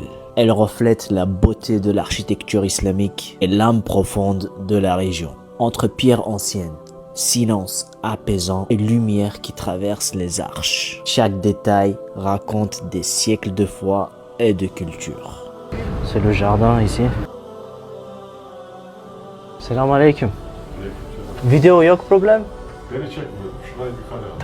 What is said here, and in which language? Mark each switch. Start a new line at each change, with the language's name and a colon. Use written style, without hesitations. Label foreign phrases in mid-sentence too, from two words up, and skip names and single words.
French: Elle reflète la beauté de l'architecture islamique et l'âme profonde de la région. Entre pierres anciennes, silence apaisant et lumière qui traverse les arches. Chaque détail raconte des siècles de foi et de culture. C'est le jardin ici.
Turkish: Selam aleyküm. Video yok problem? Beni çekme. Şurayı yukarı al.